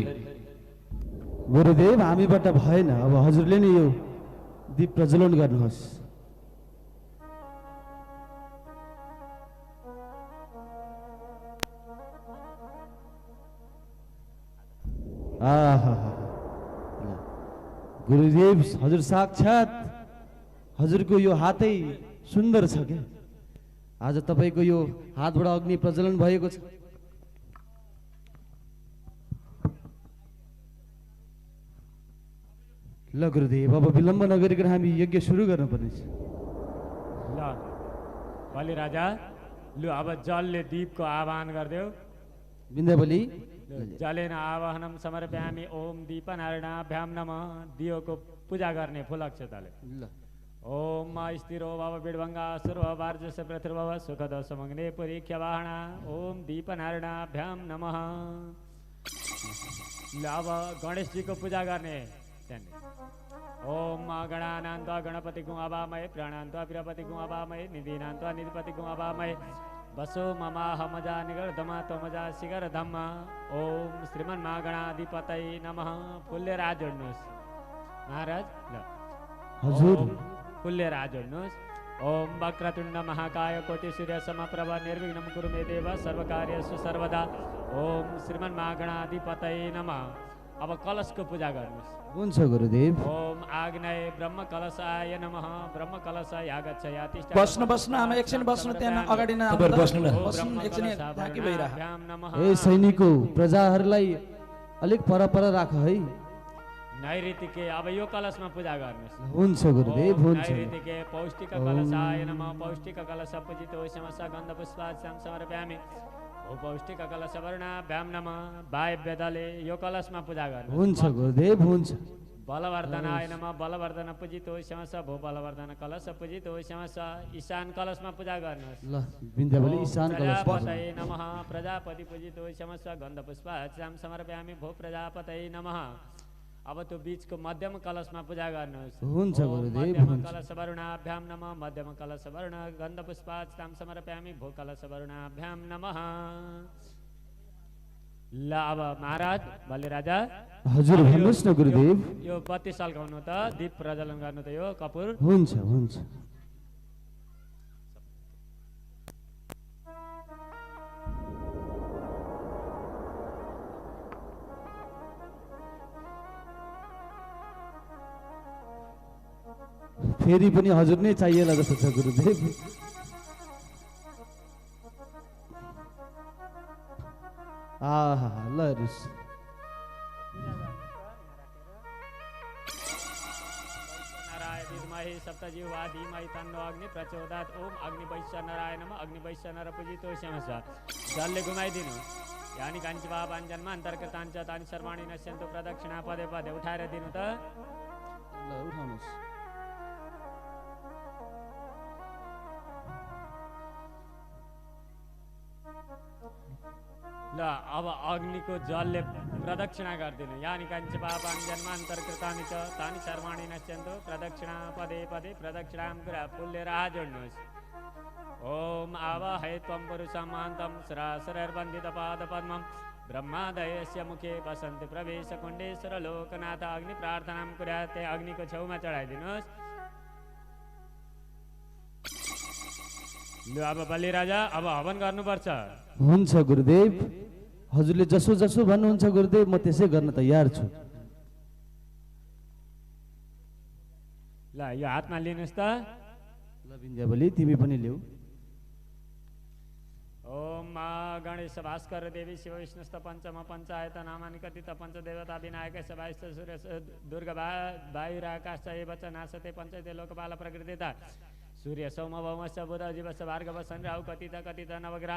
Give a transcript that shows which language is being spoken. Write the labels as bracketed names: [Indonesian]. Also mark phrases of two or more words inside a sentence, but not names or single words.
[Nepali] गुरुदेव हामीबाट भएन, अब हजुरले नै यो दीप प्रज्वलन गर्नुहोस्। आहा, गुरुदेव हजुर साक्षात हजुरको यो हातै सुन्दर छ के? आज तपाईँको यो हातबाट अग्नि प्रज्वलन भएको छ। ल गुरुदेव, अब विलम्ब नगरिकन हामी यज्ञ सुरु गर्नुपर्नेछ। ल बलि राजा, लु अब जलले दीपको आह्वान गरिदेऊ। विन्ध्यावली, [Sanskrit] जलेन आवाहनम समर्पयामि। ओम दीपनारायणाभ्याम नमः। [Nepali] दियोको पूजा गर्ने फुलक्षताले। ल [Sanskrit] ओम स्थिरो भव बिडभङ्गा सुर वार्जस पृथ्वीभव सुखद समग्ने परीक्षवाहना। ओम दीपनारायणाभ्याम नमः। [Nepali] ल अब गणेशजीको पूजा गर्ने। [Sanskrit] ओम गणानान्त गणपति गुआवामय, प्राणान्त प्रियपति गुआवामय, निधिनान्त निधिपति गुआवामय, बसो ममाह मजा निगर्धमा त्वमजा शिखर धम्मा। ओम श्रीमन्मा गणाधिपतय नमः। [Nepali] फुल्लेर हात जोड्नुहोस् महाराज। ल हजुर, ओम फुल्लेर हात जोड्नुहोस्। [Sanskrit] ओम वक्रतुण्ड महाकाय कोटि सूर्य समप्रभ निर्विघ्नं कुरु मे देव सर्वकार्येषु सर्वदा। ओम श्रीमन्मा गणाधिपतय नमः। [Nepali] अब कलशको पूजा गर्नुहोस्। हुन्छ गुरुदेव। [Sanskrit] ओम आग्नेय ब्रह्म कलशाय नमः। ब्रह्म कलश यागच्छ यातिष्ठ। [Nepali] बस्नु बस्नु आमा, एकछिन बस्नु, त्यहाँ अगाडि न आउनु तपाईहरु त। बस्नु न। बस्नु एकछिन, ढाकी भइरह। ए सैनिकको प्रजाहरूलाई अलिक पर राख है। नैऋतिके अब यो कलशमा पूजा गर्नुहोस्। हुन्छ गुरुदेव, ओम हुन्छ। [Sanskrit] नैऋतिके पौष्टिक कलशाय नमः। पौष्टिक कलश पूजितो समस्त गन्ध पुष्पास्याम समर्पयामि। ओ पौष्टिक कलश वर्णाभ्याम नमः। [Nepali] वायव्यदले यो कलशमा पूजा गर्नुहोस्। हुन्छ गुरुदेव, हुन्छ। [Sanskrit] बलवर्धनाय नमः। बलवर्धन पूजितो समस्त भो बलवर्धन कलश पूजितो समस्त। [Nepali] ईशान कलशमा पूजा गर्नुहोस्। ल विन्ध्यावली, [Sanskrit] ओम ईशान कलश। प्रजापतये नमः। प्रजापति पूजितो समस्त गन्ध पुष्पास्याम समर्पयामि। भो प्रजापतये नमः। [Nepali] अब त्यो बीचको मध्यम कलशमा पूजा गर्नुहोस्। हुन्छ ओम गुरुदेव, मध्यम हुन्छ। [Sanskrit] कलश वर्णाभ्याम नमः। मध्यम कलश वर्ण गन्ध पुष्पास्याम समर्पयामि। भो कलश वर्णाभ्याम नमः। [Nepali] ल अब महाराज बलि राजा, हजुर भन्नुहोस् न गुरुदेव। यो बत्ती सल्काउनु त, दीप प्रज्वलन गर्नु त, यो कपुर। हुन्छ, हुन्छ। फेरि पनि हजुर नै चाहिएला जस्तो छ गुरुदेव। आहा, ल हेर्नुहोस्। [Sanskrit] नाराय विद्महे विद्महे सप्तजिह्वा धीमहि तन्नो अग्नि प्रचोदयात्। ओम अग्नि वैश्य नराय नमः। अग्नि वैश्य नर पूजितो श्यामस्व। [Nepali] जलले घुमाइदिनु। [Sanskrit] यानी काञ्ची पापाञ्जन्म अन्तर्कृताञ्च तानि सर्वाणि नश्यन्तु। प्रदक्षिणा पदे पदे [Nepali] उठाएर दिनु त। ल उठाउनुहोस्। ल अब अग्निको जलले प्रदक्षिणा गरिदिनु। [Sanskrit] यानि काञ्च पापाञ्जन्म अन्तर्कृतानि च तानि सर्वाणि नश्यन्तु। प्रदक्षिणा पदे पदे प्रदक्षिणां [Nepali] कुरा फुल्लेर हात जोड्नुहोस्। [Sanskrit] ओम आवाहय त्वं पुरुषं महान्तं सरासरर्वन्दितपादपद्मं। ब्रह्मादयस्य मुखे वसन्ति प्रवेशकुण्डेश्वर लोकनाथ। अग्नि प्रार्थनां कुर्यात्। [Nepali] अग्निको छेउमा चढाइदिनुहोस्। लु अब बलिराजा अब हवन गर्नुपर्छ। हुन्छ गुरुदेव, हजुरले जसो जसो भन्नुहुन्छ गुरुदेव म त्यसै गर्न तयार छु। ल यो हातमा लिनुहोस् त। ल विन्ध्यावली तिमी पनि ल्याऊ। [Sanskrit] ओम मा गणेश भास्कर देवी शिव विष्णुस्त पंचम पंचायत नामानि कथित पंचदेवता विनायक सभास्थ सूर्य दुर्गा वायुराकाश एव च नासते पंचते लोकपाल प्रकृतिता। सूर्य सौम भौमस्य बुध जीवस्य भार्गव सन राहु कथित कथित नवग्रह।